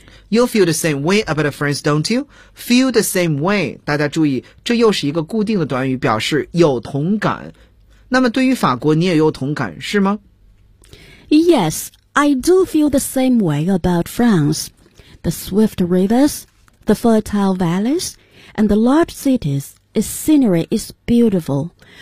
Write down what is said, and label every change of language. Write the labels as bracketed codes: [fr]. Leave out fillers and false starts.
[en] You feel the same way about France, don't you? Feel the same way. [zh] 大家注意，这又是一个固定的短语，表示有同感。那么对于法国你也有同感，是吗？ [en] Yes, I do feel the same way about France. The swift rivers, the fertile valleys, and the large cities, its scenery is beautiful.